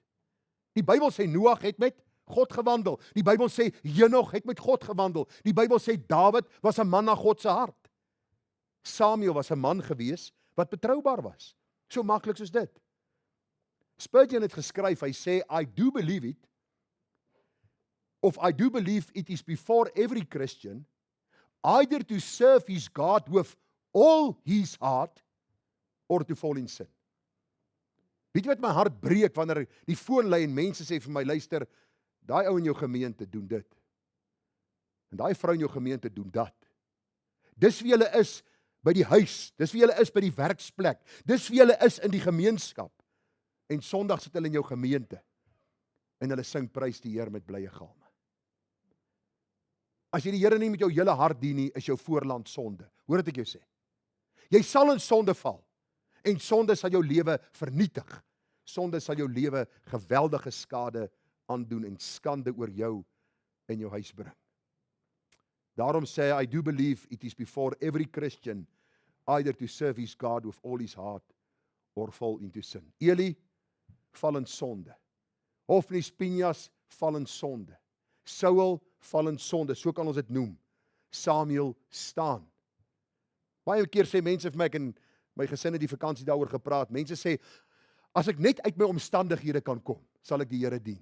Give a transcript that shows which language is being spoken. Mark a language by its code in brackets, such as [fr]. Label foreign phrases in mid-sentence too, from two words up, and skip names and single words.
[af] Die Bybel sê Noag het met God gewandel. Die Bybel sê Henog het met God gewandel. Die Bybel sê Dawid was 'n man na God se hart. Samuel was 'n man gewees wat betroubaar was. So maklik soos dit. Spurgeon het geskryf, hy sê, [en] I do believe it is before every Christian, either to serve his God with all his heart, or to fall in sin. [af] Weet jy wat my hart breek, wanneer die foon lei en mense sê vir my, luister, daai ou in jou gemeente doen dit, en daai vrou in jou gemeente doen dat. Dis wie julle is by die huis, dis wie julle is by die werksplek, dis wie julle is in die gemeenskap, en Sondag sit hulle in jou gemeente, en hulle sing prys die Here met blye galme. As jy die Here nie met jou hele hart dien nie, is jou voorland sonde. Hoor wat ek jou sê. Jy sal in sonde val, en sonde sal jou lewe vernietig. Sonde sal jou lewe geweldige skade aandoen en skande oor jou en jou huis bring. Daarom sê hy, [en] I do believe it is before every Christian either to serve his God with all his heart or fall into sin. [af] Eli val in sonde. Hofni Pinjas val in sonde. Saul val in sonde, so kan ons dit noem. Samuel staan. Baie keer sê mense vir my, ek en my gesin het die vakansie daaroor gepraat, mense sê, as ek net uit my omstandighede kan kom, sal ek die Here dien.